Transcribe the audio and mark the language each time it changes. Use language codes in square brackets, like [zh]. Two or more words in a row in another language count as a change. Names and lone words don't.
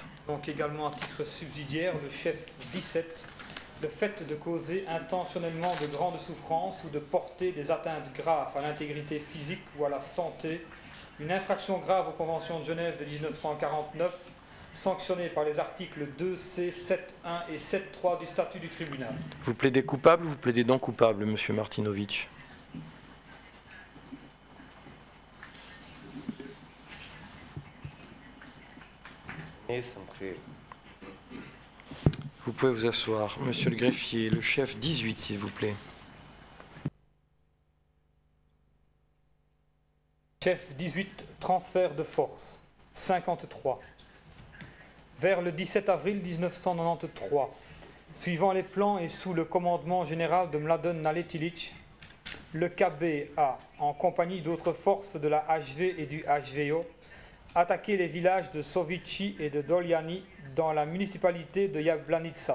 [fr] Donc également à titre subsidiaire, le chef 17, le fait de causer intentionnellement de grandes souffrances ou de porter des atteintes graves à l'intégrité physique ou à la santé, une infraction grave aux conventions de Genève de 1949, sanctionnée par les articles 2C, 7.1 et 7.3 du statut du tribunal. Vous plaidez coupable, vous plaidez non coupable, monsieur Martinović? [hr] Nisam kriv. [fr] Vous pouvez vous asseoir. Monsieur le greffier, le chef 18, s'il vous plaît. Chef 18, transfert de force, 53. Vers le 17 avril 1993, suivant les plans et sous le commandement général de Mladen Naletilić, le KB a, en compagnie d'autres forces de la HV et du HVO, attaqué les villages de Sovici et de Doljani dans la municipalité de Jablanica.